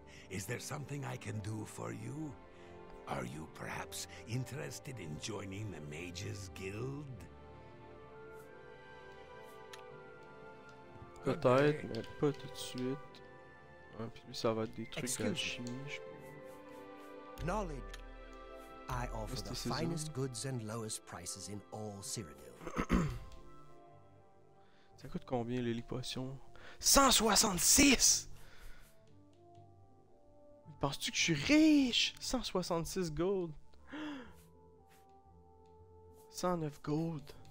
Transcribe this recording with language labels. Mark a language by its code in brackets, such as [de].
[en] Is there something I can do for you? Are you perhaps interested in joining the Mages Guild? [fr] Peut-être, mais pas tout de suite. Hein, puis lui, ça va être des trucs d'alchimie, je pense. [en] Knowledge. I offer the Mysticism. finest goods and lowest prices in all Cyrodiil. [fr] Ça coûte combien les potions? 166! Penses-tu que je suis riche? 166 gold. [en] 109 gold.